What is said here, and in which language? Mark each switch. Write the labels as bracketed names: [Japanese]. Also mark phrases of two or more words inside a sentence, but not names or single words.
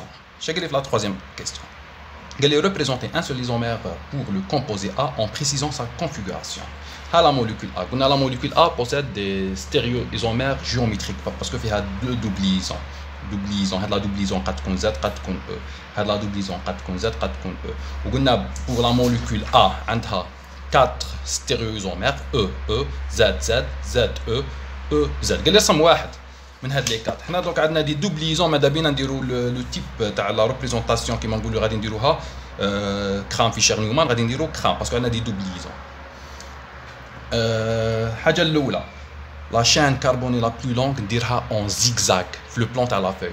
[French] Je vais la troisième question. Elle est représenter un seul isomère pour le composé A en précisant sa configuration. La molécule A. La molécule A possède des stéréoisomères géométriques parce qu'il y a deux double liaisons. La double liaison 4 Z, 4 E. La double liaison 4 Z, 4 E. Pour la molécule A, elle a 4 stéréoisomères E, E, Z, Z, Z, E, E, Z. Elle est somme [Arabic] واحد من هاد لي 4. حنا دونك عندنا [French] des doubles liaisons [Arabic] ماذا بينا نديرو [French] le type [Arabic] تاع [French] la représentation [Arabic] كيما نقولوا غادي نديروها كرام في شير نيومان غادي نديرو كرام باسكو عندنا [French] des doubles liaisons. [Arabic] الحاجه الاولى [French] la chaîne carbonée la plus longue [Arabic] نديرها [French] en zigzag [Arabic] في [French] le plan [Arabic] تاع [French] la feuille.